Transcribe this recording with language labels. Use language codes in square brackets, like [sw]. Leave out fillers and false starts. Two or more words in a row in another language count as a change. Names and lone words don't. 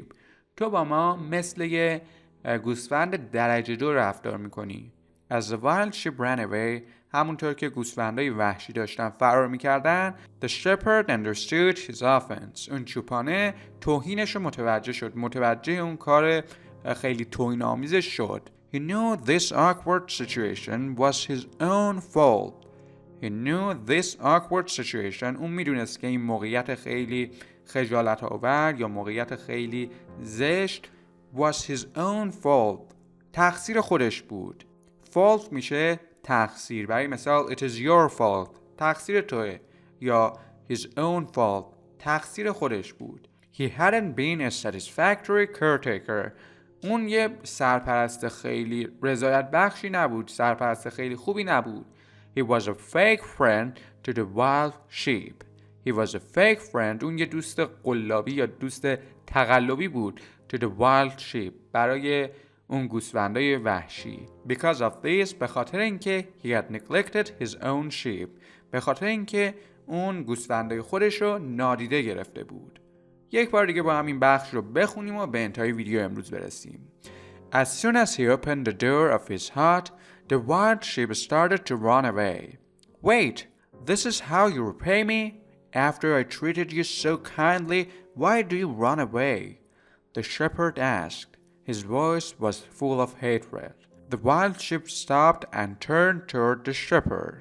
[fa] تو با ما مثل یه گوسفند درجه 2 رفتار میکنی. [en] As the wild sheep ran away, [fa] همونطور که گوسفندای وحشی داشتن فرار میکردن, [en] the shepherd understood his offense. [fa] اون چوپانه توهینش رو متوجه شد. متوجه اون کار خیلی توهین آمیزش شد. [en] He knew this awkward situation was his own fault. He knew this awkward situation. [fa] اون میدونست که این موقعیت خیلی خجالت آور یا موقعیت خیلی زشت [en] was his own fault. [fa] تقصیر خودش بود. fault میشه تقصیر. برای مثال [en] it is your fault. [fa] تقصیر توه. یا [en] his own fault. [fa] تقصیر خودش بود. [en] He hadn't been a satisfactory caretaker. [fa] اون یه سرپرست خیلی رضایت بخشی نبود. سرپرست خیلی خوبی نبود. [en] He was a fake friend to the wild sheep. He was a fake friend. [fa] اون یه دوست قلابی یا دوست تقلبی بود. [en] To the wild sheep. [fa] برای اون گوسفندای وحشی. [en] Because of this. [fa] به خاطر اینکه [en] he had neglected his own sheep. [fa] به خاطر اینکه اون گوسفندای خودش رو نادیده گرفته بود. یک بار دیگه با همین بخش رو بخونیم و به انتهای ویدیو امروز برسیم. [en] As soon as he opened the door of his hut, the wild sheep started to run away. Wait, this is how you repay me? After I treated you so kindly, why do you run away? The shepherd asked. His voice was full of hatred. The wild sheep stopped and turned toward the shepherd.